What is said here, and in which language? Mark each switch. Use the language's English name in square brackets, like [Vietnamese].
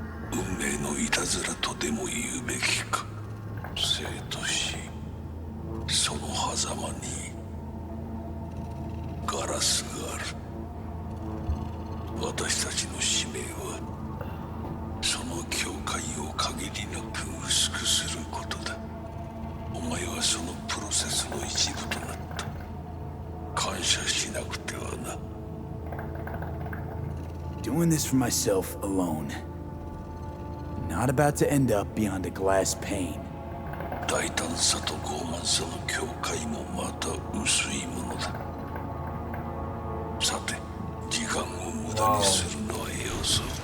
[Japanese] 運命のいたずらとでも言うべきか。生と死、その狭間にガガラスがある。私たちの使命はその境界を限りなく薄くすることだ。お前はそのプロセスの一部となった。感謝しなくてはな。 [English] Doing this for myself alone. Not about to end up beyond a glass pane. [Japanese] 大胆さと傲慢さの境界もまた薄いものだ。さて、時間を無駄にするのはよそう。